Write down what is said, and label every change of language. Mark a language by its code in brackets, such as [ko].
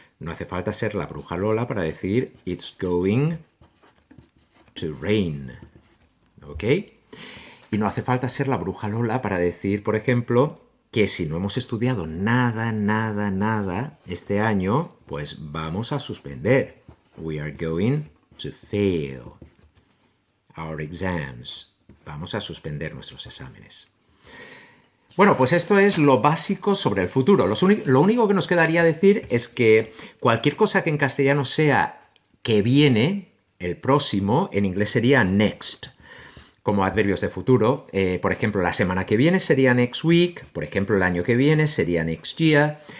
[es] No hace falta ser la bruja Lola para decir [en] it's going to rain. [es] ¿Ok? Y no hace falta ser la bruja Lola para decir, por ejemplo, que si no hemos estudiado nada este año, pues vamos a suspender. [en] We are going to fail our exams. [es] Vamos a suspender nuestros exámenes. Bueno, pues esto es lo básico sobre el futuro. Lo único que nos quedaría decir es que cualquier cosa que en castellano sea que viene, el próximo, en inglés sería next, como adverbios de futuro. Por ejemplo, la semana que viene sería next week. Por ejemplo, el año que viene sería next year.